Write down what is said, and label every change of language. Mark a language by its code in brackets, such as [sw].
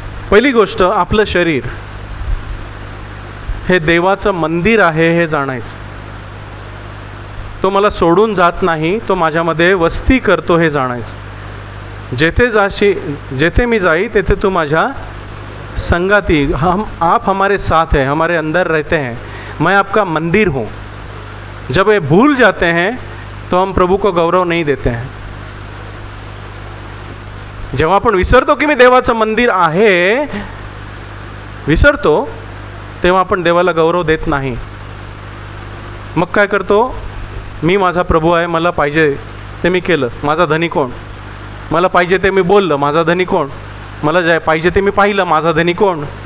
[mr] पहिली गोष्ट, आपलं शरीर हे देवाचं मंदिर आहे हे जाणायचं. तो मला सोडून जात नाही, तो माझ्यामध्ये वस्ती करतो हे जाणायचं. जेथे मी जाई तेथे तू माझ्या संगाती. [hi] आप हमारे साथ हैं, हमारे अंदर रहते हैं, मैं आपका मंदिर हूँ. जब ये भूल जाते हैं तो हम प्रभु को गौरव नहीं देते हैं. [mr] जेव्हा आपण विसरतो की मी देवाचं मंदिर आहे, विसरतो, तेव्हा आपण देवाला गौरव देत नाही. मग काय करतो? मी माझा प्रभू आहे, मला पाहिजे ते मी केलं, माझा धनी कोण? मला पाहिजे ते मी बोललं, माझा धनी कोण? मला जे पाहिजे ते मी पाहिलं, माझा धनी कोण?